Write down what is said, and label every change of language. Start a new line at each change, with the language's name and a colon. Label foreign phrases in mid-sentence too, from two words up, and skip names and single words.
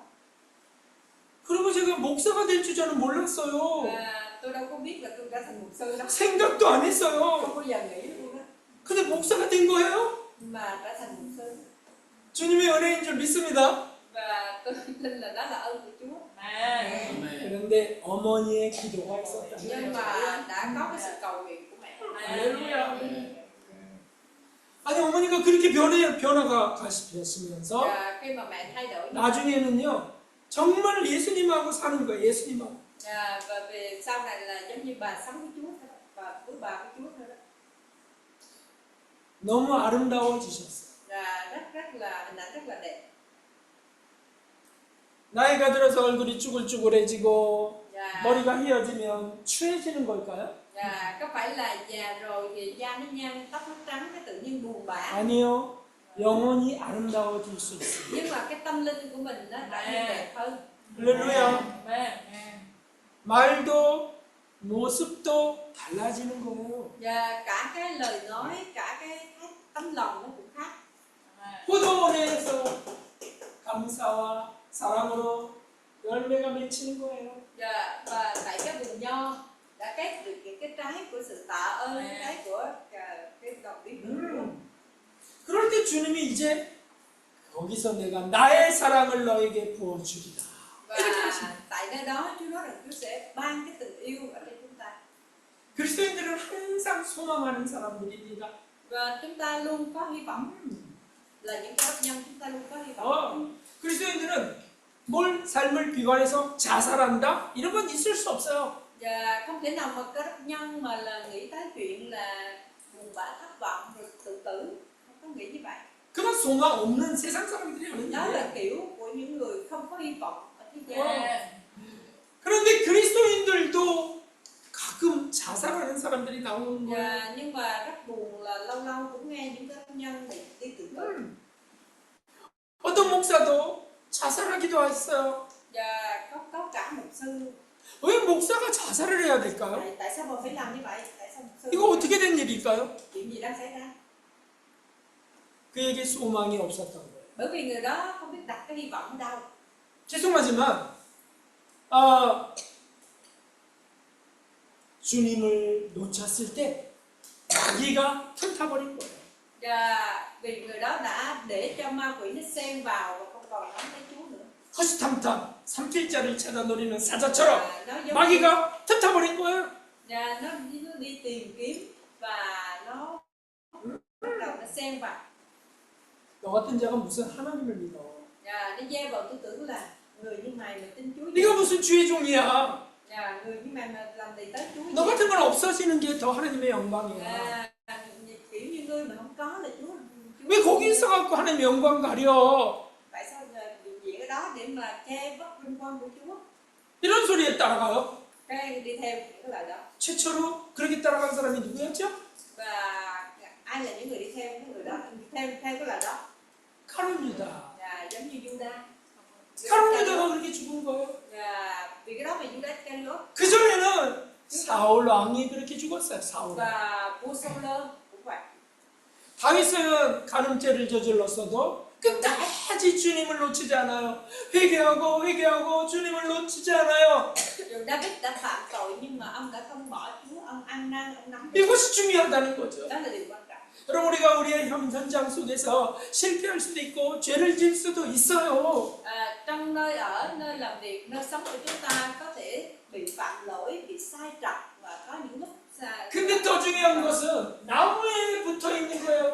Korean: 그리고 제가 목사가 될 줄 저는 몰랐어요.
Vietnamese: Tôi đâu có biết là tôi đã thành mục sư đâu.
Korean: 생각도 안 했어요.
Vietnamese: Không bao giờ nghĩ luôn đó.
Korean: 근데 목사가 된 거예요.
Vietnamese: Mà đã thành mục sư.
Korean: 주님의 은혜인 줄 믿습니다.
Vietnamese: Và tôi tin là đó là ơn của Chúa.
Korean: 그런데 어머니의 기도가 있었다.
Vietnamese: Nhưng mà đã có cái sự cầu nguyện của mẹ.
Korean: 할렐루야. 아니 어머니가 그렇게 변화가 가시면서
Vietnamese: Và khi mà mẹ thay đổi
Korean: 나중에는요 정말 예수님하고 사는 거예요. 예수님하고.
Vietnamese: và về sau này là giống như bà sống với Chúa thôi, và với bà với Chúa thôi đó.
Korean: 너무 아름다워지셨어요.
Vietnamese: Và rất là hình ảnh rất là đẹp.
Korean: 나이가 들어서 얼굴이 쭈글쭈글해지고
Vietnamese: Và
Korean: 머리가 휘어지면 추해지는 걸까요?
Vietnamese: có phải là già rồi thì da nó nhăn, tóc nó trắng, cái tự nhiên buồn bã.
Korean: 아니요. 영혼이 아름다워질 수 있어요.
Vietnamese: Nhưng mà cái tâm linh của mình nó đã đẹp hơn.
Korean: 할렐루야. 말도 모습도 달라지는 거예요.
Vietnamese: Và cả cái lời nói, cả cái tấm lòng nó cũng khác.
Korean: 포도원에서 감사와 사랑으로 열매가 맺히는 거예요.
Vietnamese: Và tại cái vườn nho đã kết được những cái trái của sự tạ ơn, trái của cái lòng biết ơn.
Korean: 그럴 때 주님이 이제 거기서 내가 나의 사랑을 너에게 부어주리라.
Vietnamese: Và tại nơi đó Chúa nói rằng Chúa sẽ ban cái tình yêu ở trên chúng ta.
Korean: 그리스도인들은 항상 소망하는 사람들입니다.
Vietnamese: Và chúng ta luôn có hy vọng, là những cái đốc nhân chúng ta luôn có hy vọng.
Korean: 그리스도인들은 뭘 삶을 비관해서 자살한다? 이런 건 있을 수 없어요.
Vietnamese: Và không thể nào mà có đốc nhân mà là nghĩ tới chuyện là buồn bã thất vọng rồi tự tử, không có nghĩ như vậy.
Korean: 그건 소망 없는 세상 사람들이 하는
Vietnamese: Đó
Korean: 일이에요.
Vietnamese: là kiểu của những người không có hy vọng ở thế gian.
Korean: 그런데 그리스도인들도 가끔 자살하는 사람들이 나오는 거예요.
Vietnamese: Nhưng mà rất buồn là lâu lâu cũng nghe những cái đốc nhân đi tự tử.
Korean: 어떤 목사도 자살하기도 했어요.
Vietnamese: Và có cả mục sư.
Korean: 왜 목사가 자살을 해야 될까요?
Vietnamese: Tại sao mà phải làm như vậy? Tại sao mục sư
Korean: 이거 어떻게 된 일일까요?
Vietnamese: chuyện gì đang xảy ra?
Korean: 그에게 소망이 없었던 거예요.
Vietnamese: Bởi vì người đó không biết đặt cái hy vọng ở đâu.
Korean: 죄송하지만 주님을 놓쳤을 때 마귀가 틈타버린 거예요.
Vietnamese: Và vì người đó đã để cho ma quỷ nó xen vào và không còn nắm lấy Chúa nữa.
Korean: 허시탐탐 삼킬자를 찾아 노리는 사자처럼
Vietnamese: Và nó giống
Korean: 마귀가 틈타버린 거예요.
Vietnamese: và nó đi tìm kiếm và nó bắt đầu nó xen vào.
Korean: 너 같은 자가 무슨 하나님을 믿어?
Vietnamese: Và nó gieo vào tư tưởng là người như mày mà tin Chúa
Korean: 네가 무슨 주의 종이야?
Vietnamese: và người như mày mà làm gì tới Chúa
Korean: 너 같은 건 없어지는 게 더 하나님의 영광이야.
Vietnamese: kiểu như ngươi mà không có là Chúa
Korean: 왜 거기 있어갖고 하나님의 영광 가려?
Vietnamese: tại sao hiện diện ở đó để mà che mất vinh quang của Chúa?
Korean: 이런 소리에 따라가요.
Vietnamese: Các em đi theo những cái lời đó.
Korean: 최초로 그렇게 따라간 사람이 누구였죠?
Vietnamese: Và ai là những người đi theo cái người đó, theo cái lời đó?
Korean: 가룟 유다.
Vietnamese: Và giống như Judas.
Korean: 가룟 유다가 그렇게 죽은 거예요.
Vietnamese: Và vì cái đó mà Judas Iscariot
Korean: 그 전에는 사울 왕이 그렇게 죽었어요. 사울.
Vietnamese: và vua Saul cũng vậy.
Korean: 다윗은 간음죄를 저질렀어도 끝까지 주님을 놓치지 않아요. 회개하고 주님을 놓치지 않아요.
Vietnamese: Dù David đã phạm tội nhưng mà ông đã không bỏ Chúa, ông ăn năn, ông nắm.
Korean: 이것이 중요하다는 거죠.
Vietnamese: Đó là điều quan trọng.
Korean: 여러분 우리가 우리의 현장 속에서 실패할 수도 있고 죄를 질 수도 있어요.
Vietnamese: Trong nơi ở, nơi làm việc, nơi sống của chúng ta có thể bị phạm lỗi, bị sai trật và có những lúc
Korean: 근데 더 중요한 것은 나무에 붙어 있는 거예요.